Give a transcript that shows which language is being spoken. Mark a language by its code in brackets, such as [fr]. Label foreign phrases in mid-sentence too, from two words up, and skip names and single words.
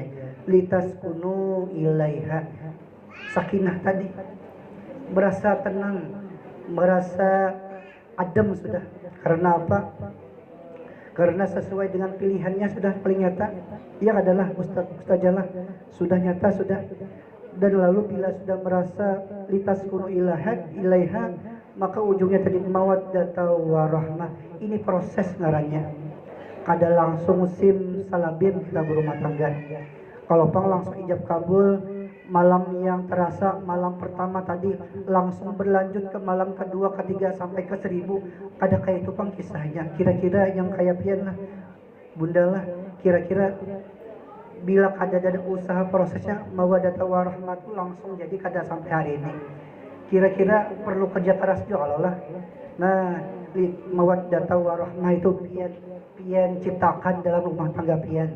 [ar] لتسكنوا إليها, [id] sakinah tadi, merasa tenang, merasa adem sudah. Karena apa? Karena sesuai dengan pilihannya sudah paling nyata. Ia adalah ustazalah, sudah nyata sudah. Dan lalu bila sudah merasa [ar] لتسكنوا إليها, [id] maka ujungnya tadi [ar] مودة ورحمة. [bjn] Ini proses ngarannya. Kada langsung sim salabim kita berumah tangga. Kalau pang langsung ijab kabul, malam yang terasa malam pertama tadi langsung berlanjut ke malam kedua, ketiga sampai ke 1000. Ada kayak itu pang kisahnya. Kira-kira yang kayak pian lah, bunda lah. Kira-kira bila ada usaha prosesnya [ar] مودة ورحمة [bjn] itu langsung jadi kada sampai hari ini. Kira-kira perlu kerja keras juga kalau lah. Nah, [ar] مودة ورحمة [bjn] itu pian ciptakan dalam rumah tangga pian.